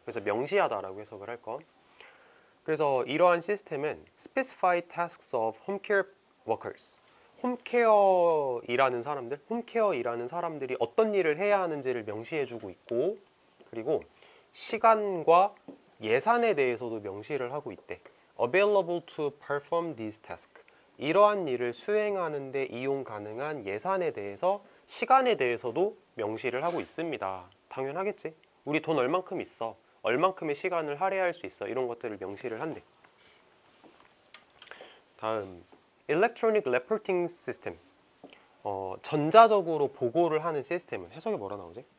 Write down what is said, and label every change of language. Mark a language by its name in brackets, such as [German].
[Korean] 그래서 명시하다라고 해석을 할 거. 그래서 이러한 시스템은 [English] specify tasks of home care workers, [Korean] 홈케어 일하는 사람들, 홈케어 일하는 사람들이 어떤 일을 해야 하는지를 명시해주고 있고, 그리고 시간과 예산에 대해서도 명시를 하고 있대. [English] available to perform these tasks. [Korean] 이러한 일을 수행하는 데 이용 가능한 예산에 대해서, 시간에 대해서도 명시를 하고 있습니다. 당연하겠지. 우리 돈 얼만큼 있어, 얼만큼의 시간을 할애할 수 있어, 이런 것들을 명시를 한대. 다음 Electronic Reporting System, 전자적으로 보고를 하는 시스템은 해석이 뭐라 나오지?